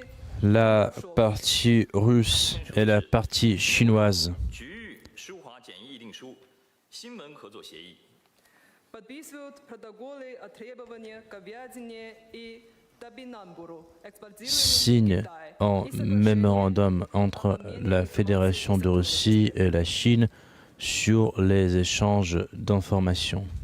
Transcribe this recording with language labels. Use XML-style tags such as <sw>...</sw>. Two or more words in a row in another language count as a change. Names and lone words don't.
<fr>La partie russe et la partie chinoise</fr> <ru>подписывают протоколы о требованиях к говядине и</ru> <fr>signe un mémorandum entre la Fédération de Russie et la Chine sur les échanges d'informations.</fr>